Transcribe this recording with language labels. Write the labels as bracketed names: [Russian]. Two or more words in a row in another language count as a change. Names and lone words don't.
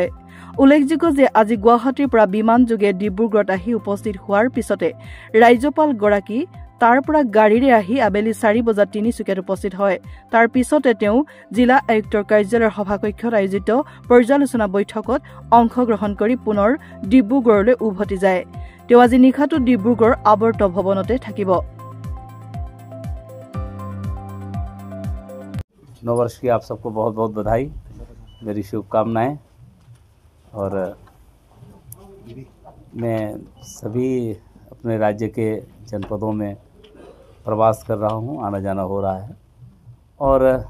[Assamese] উল্লেখযোগ্য যে আজি গুৱাহাটীৰ পৰা বিমানযোগে ডিব্ৰুগড়ত আহি উপস্থিত হোৱাৰ পিছতে ৰাজ্যপালগৰাকী তাৰ পৰা গাড়ীৰে আহি আবেলি 4 বজাত তিনিচুকীয়াত উপস্থিত হয়। তাৰ পিছতে তেওঁ জিলা আয়ুক্তৰ কাৰ্যালয়ৰ সভাকক্ষত আয়োজিত পৰ্যালোচনা বৈঠকত অংশগ্ৰহণ কৰি পুনৰ ডিব্ৰুগড়লৈ উভতি যায়। তেওঁ আজি নিশাটো ডিব্ৰুগড় আৱৰ্ত ভৱনতে থাকিব। [Hindi] नववर्ष की आप सबको बहुत बहुत बधाई, मेरी शुभकामनाएं। और मैं सभी अपने राज्य के जनपदों में प्रवास कर रहा हूं, आना जाना हो रहा है और